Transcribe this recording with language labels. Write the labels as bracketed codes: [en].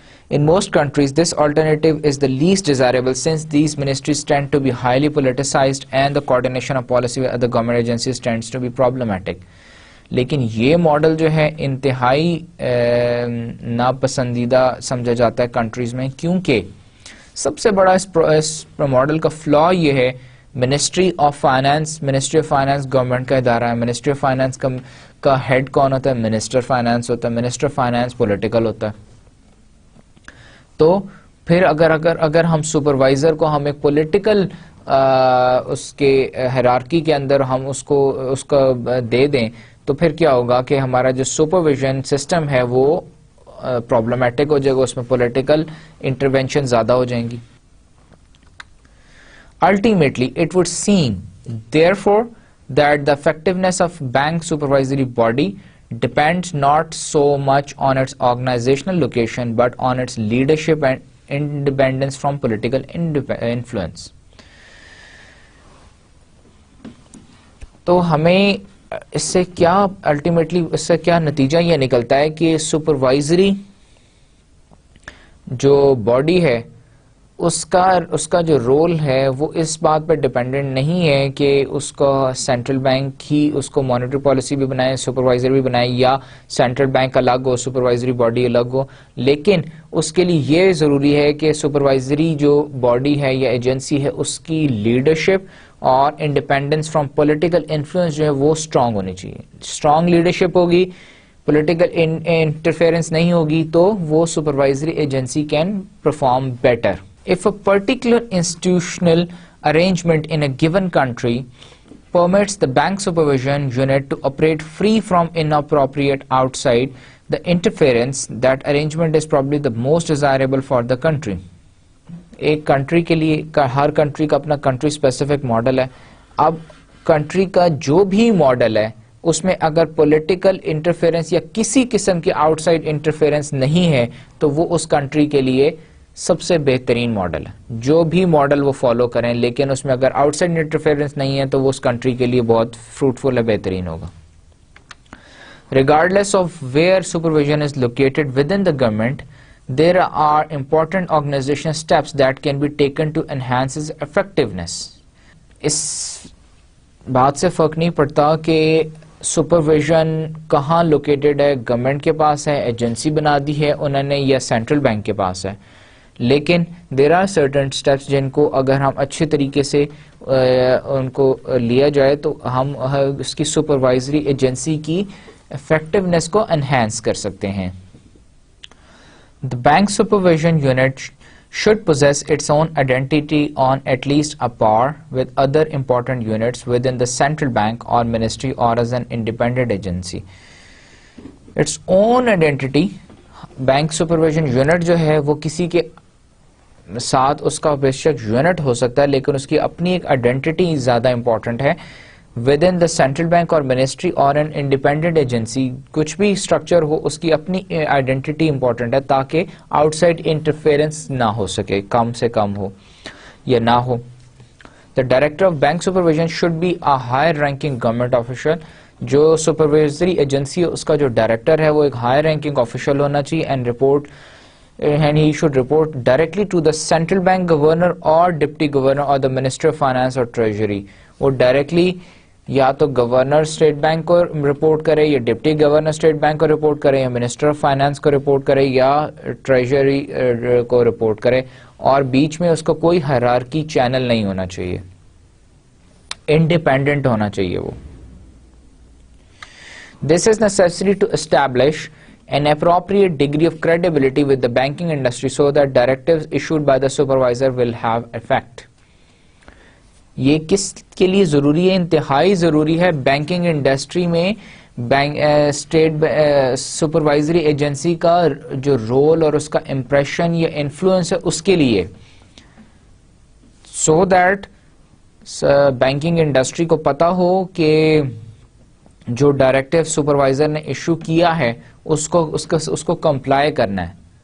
[en] In most countries, this alternative is the least desirable since these ministries tend to be highly politicized and the coordination of policy with other government agencies tends to be problematic. [ur] لیکن یہ model جو ہے انتہائی ناپسندیدہ سمجھا جاتا ہے countries میں، کیونکہ سب سے بڑا اس ماڈل کا فلا یہ ہے منسٹری آف فائنانس گورنمنٹ کا ادارہ ہے. منسٹری آف فائنانس کا ہیڈ کون ہوتا ہے؟ منسٹر فائنانس ہوتا ہے. منسٹر فائنانس پولیٹیکل ہوتا ہے. تو پھر اگر ہم سپروائزر کو ہم ایک پولیٹیکل اس کے ہیرارکی کے اندر ہم اس کو دے دیں تو پھر کیا ہوگا کہ ہمارا جو سپرویژن سسٹم ہے وہ پرابلمٹک ہو جائے گا، اس میں پولیٹیکل انٹروینشن زیادہ ہو جائیں گی. [en] Ultimately, it would seem, therefore, that the effectiveness of bank supervisory body depends not so much on its organizational location but on its leadership and independence from political influence. [ur] تو ہمیں اس سے کیا ultimately اس سے کیا نتیجہ یہ نکلتا ہے کہ سپروائزری جو باڈی ہے اس کا جو رول ہے وہ اس بات پر ڈیپینڈنٹ نہیں ہے کہ اس کا سینٹرل بینک ہی اس کو مانیٹری پالیسی بھی بنائے, سپروائزر بھی بنائے, یا سینٹرل بینک الگ ہو, سپروائزری باڈی الگ ہو. لیکن اس کے لیے یہ ضروری ہے کہ سپروائزری جو باڈی ہے یا ایجنسی ہے اس کی لیڈرشپ اور [en] independence from political influence [ur] جو ہے وہ اسٹرانگ ہونی چاہیے. اسٹرانگ لیڈرشپ ہوگی, پولیٹیکل انٹرفیئرنس نہیں ہوگی, تو وہ supervisory agency [en] Can perform better. If a particular institutional arrangement in a given country permits the bank supervision unit to operate free from inappropriate outside the interference, that arrangement is probably the most desirable for the country. [ur] ایک country کے لیے ہر country کا اپنا country specific model ہے. اب country کا جو بھی ماڈل ہے اس میں اگر پولیٹیکل انٹرفیئرنس یا کسی قسم کی آؤٹ سائڈ انٹرفیئرنس نہیں ہے تو وہ اس کنٹری کے لیے سب سے بہترین ماڈل ہے. جو بھی ماڈل وہ فالو کریں, لیکن اس میں اگر آؤٹ سائڈ انٹرفیئرنس نہیں ہے تو وہ اس کنٹری کے لیے بہت فروٹفل ہے, بہترین ہوگا. [en] Regardless of where supervision is located within the government, there are important organizational steps that can be taken to enhance its effectiveness. [ur] اس بات سے فرق نہیں پڑتا کہ سپرویژن کہاں لوکیٹڈ ہے, گورنمنٹ کے پاس ہے, ایجنسی بنا دی ہے انہوں نے, یا سینٹرل بینک کے پاس ہے. لیکن [en] there are certain [ur] اسٹیپس جن کو اگر ہم اچھے طریقے سے ان کو لیا جائے تو ہم اس کی سپروائزری ایجنسی کی افیکٹونیس کو انہینس کر سکتے ہیں. [en] The bank supervision unit should possess its own identity on at least a par with other important units within the central bank or ministry or as an independent agency. Its own identity, bank supervision unit [ur] جو ہے وہ کسی کے ساتھ اس کا بے شک unit ہو سکتا ہے لیکن اس کی اپنی ایک آئیڈینٹی زیادہ امپورٹنٹ ہے. [en] within the central bank اور ministry اور an independent agency, [ur] کچھ بھی اسٹرکچر ہو اس کی اپنی آئیڈینٹی امپورٹنٹ ہے تاکہ آؤٹ سائڈ انٹرفیئرنس نہ ہو سکے, کم سے کم ہو یا نہ ہو. [en] The director of bank supervision should be a higher ranking government official. [ur] جو سپروائزری ایجنسی ہے اس کا جو ڈائریکٹر ہے وہ ایک ہائر رینکنگ آفیشل ہونا چاہیے. [en] And he should report directly to the central bank governor or deputy governor or the minister of finance or treasury. [ur] وہ ڈائریکٹلی یا تو گورنر اسٹیٹ بینک کو رپورٹ کرے, یا ڈپٹی گورنر اسٹیٹ بینک کو report کرے, یا منسٹر آف فائنانس کو رپورٹ کرے, یا ٹریجری کو رپورٹ کرے, اور بیچ میں اس کو کوئی ہیرارکی چینل نہیں ہونا چاہیے, انڈیپینڈنٹ ہونا چاہیے وہ. [en] This is necessary to establish an appropriate degree of credibility with the banking industry so that directives issued by the supervisor will have effect. [ur] یہ کس کے لیے ضروری ہے؟ انتہائی ضروری ہے بینکنگ انڈسٹری میں اسٹیٹ سپروائزری ایجنسی کا جو رول اور اس کا امپریشن یا انفلوئنس ہے اس کے لیے, [en] so that [ur] بینکنگ انڈسٹری کو پتا ہو کہ جو ڈائریکٹو سپروائزر نے ایشو کیا ہے اس کو کمپلائی کرنا ہے.